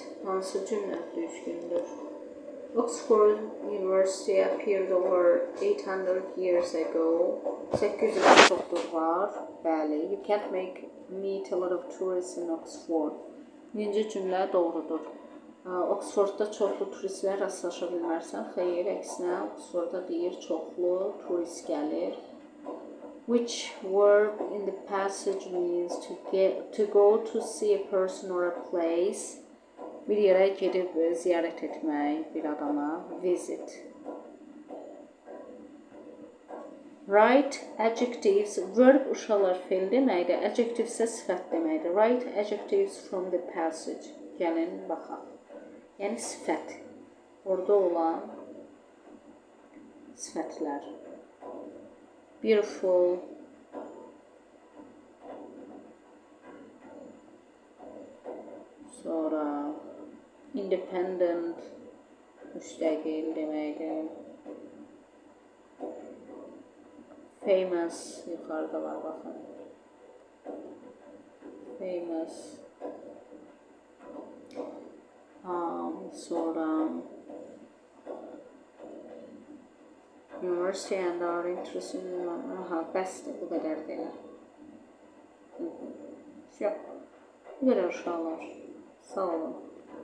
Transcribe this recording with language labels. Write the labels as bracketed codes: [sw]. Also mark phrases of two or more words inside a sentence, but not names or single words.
[az] Hansı cümlə düzgündür? [en] Oxford University appeared over 800 years ago. [az] 800 il çoxdur var. Bəli. [en] You can't meet a lot of tourists in Oxford. [az] Birinci cümlə doğrudur. Oxfordda çoxlu turistlər rastlaşa bilmərsən. Xeyr, əksinə Oxfordda deyir çoxlu turist gəlir. [en] Which verb in the passage means to go to see a person or a place? [az] Bir yerə gedib ziyarət etmək, bir adama, [en] visit. Write adjectives, [az] verb uşaqlar fe'l deməkdir, adjective isə sifət deməkdir. [en] Write adjectives from the passage. [az] Gəlin, baxaq. Yəni sifət. Orada olan sifətlər. [en] Beautiful. [az] Sonra independent, müstəqil deməkdir. Famous, yuxarıda var, baxın. [en] Famous. Sonra university and our interest in... [az] bəsdir, bu qədər deyil. Bu qədər uşaqlar. Sağ olun.